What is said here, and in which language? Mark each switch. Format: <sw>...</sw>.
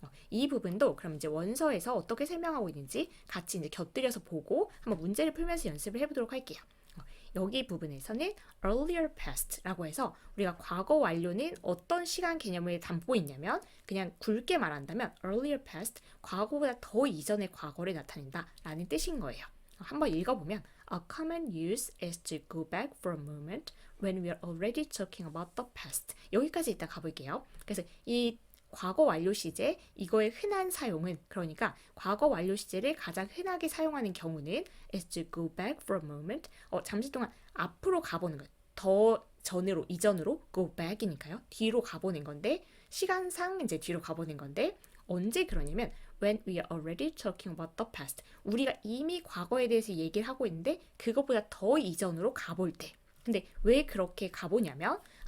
<ko>이 부분도 그럼 이제 원서에서 어떻게 설명하고 있는지 같이 이제 곁들여서 보고 한번 문제를 풀면서 연습을 해보도록 할게요. 여기 부분에서는 earlier past라고 해서 우리가 과거 완료는 어떤 시간 개념을 담고 있냐면 그냥 굵게 말한다면 earlier past, 과거보다 더 이전의 과거를 나타낸다 라는 뜻인 거예요. 한번 읽어보면</ko> <en>A common use is to go back for a moment when we are already talking about the past.</en> <ko>여기까지 이따 가볼게요. 그래서 이 과거 완료 시제 이거의 흔한 사용은 그러니까 과거 완료 시제를 가장 흔하게 사용하는 경우는</ko> <en>is to go back for a moment</en> <ko>잠시 동안 앞으로 가보는 것 더 전으로 이전으로 go back이니까요 뒤로 가보는 건데 시간상 이제 뒤로 가보는 건데 언제 그러냐면</ko> <en>when we are already talking about the past</en> <ko>우리가 이미 과거에 대해서 얘기를 하고 있는데 그것보다 더 이전으로 가볼 때 근데 왜 그렇게 가보냐면</ko>